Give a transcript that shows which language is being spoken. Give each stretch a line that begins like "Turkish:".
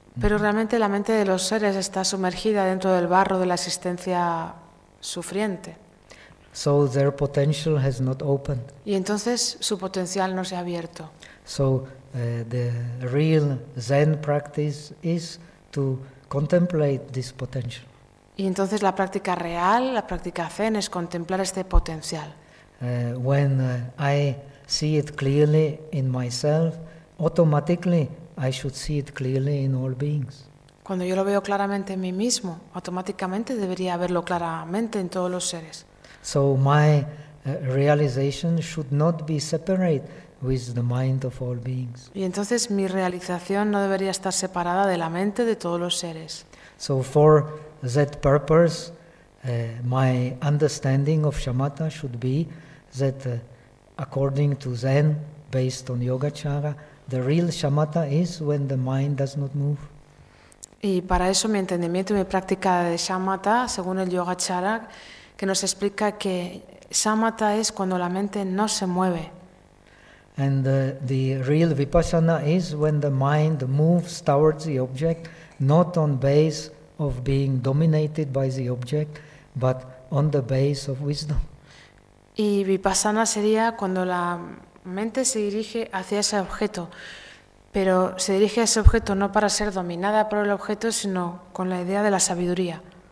Spanish: Pero realmente la mente de los seres está sumergida dentro del barro de la existencia sufriente.
English: So their potential has not opened.
Spanish: Y entonces su potencial no se ha abierto.
English: So the real Zen practice is to contemplate this potential.
Spanish: Y entonces la práctica real, la práctica Zen, es contemplar este potencial.
English: When I see it clearly in myself, automatically I should see it clearly in all beings.
Spanish: Cuando yo lo veo claramente en mí mismo, automáticamente debería verlo claramente en todos los seres.
English: So my realization should not be separate with the mind of all beings.
Spanish: Y entonces mi realización no debería estar separada de la mente de todos los seres.
English: So for that purpose, my understanding of shamatha should be that according to Zen, based on Yogacara, the real shamatha is when the mind does not move.
Spanish: Y para eso mi entendimiento y mi práctica de shamatha, según el Yogacara, que nos explica que samatha es cuando la mente no se mueve.
English: And the real vipassana is when the mind moves towards the object, not on base of being dominated by the object, but on the base of wisdom.
Spanish: Y vipassana sería cuando la mente se dirige hacia ese objeto, pero se dirige a ese objeto no para ser dominada por el objeto, sino con la idea de la sabiduría.